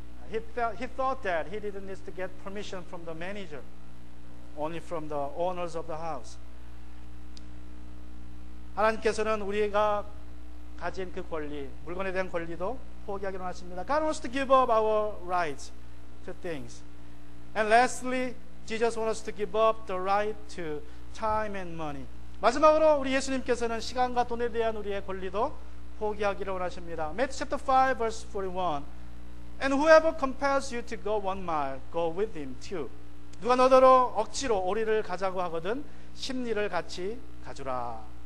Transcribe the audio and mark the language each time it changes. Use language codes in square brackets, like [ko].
[en] He thought that he didn't need to get permission from the manager, only from the owners of the house. [ko] 하나님께서는 우리가 가진 그 권리, 물건에 대한 권리도 포기하기로 하십니다. [en] God wants to give up our rights to things. And lastly, Jesus wants us to give up the right to time and money. [ko] 마지막으로 우리 예수님께서는 시간과 돈에 대한 우리의 권리도 포기하기를 원하십니다. [en] Matthew chapter 5 verse 41. And whoever compels you to go 1 mile, go with him too. [ko] 누가 너더러 억지로 오리를 가자고 하거든 십리를 같이 가주라.